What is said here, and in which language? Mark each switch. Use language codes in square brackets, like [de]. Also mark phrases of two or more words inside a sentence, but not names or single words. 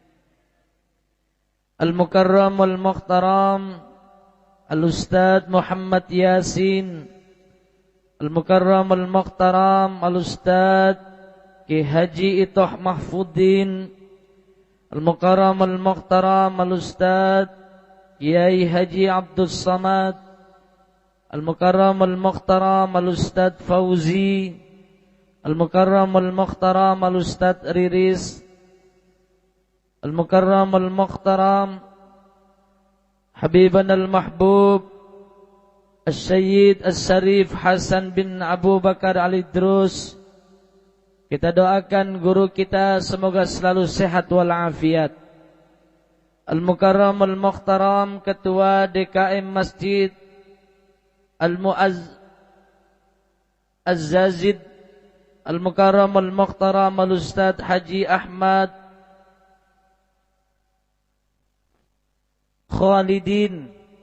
[ar] المكرم المحترم الأستاذ Muhammad Yasin, المكرم المحترم الأستاذ Ki Haji Itoh Mahfuddin, المكرم المحترم الأستاذ Kiai Haji Abdus Samad, المكرم المحترم الأستاذ Fauzi, المكرم المحترم الأستاذ Riris, المكرم المحترم حبيبنا المحبوب السيد الشريف Hasan bin Abu Bakar Al-Idrus. [id] Kita doakan guru kita semoga selalu sehat walafiat. [ar] المكرم المحترم [id] Ketua DKM [ar] Masjid Al-Mu'azzazid, المكرم المحترم الأستاذ Haji Ahmad Khalidin.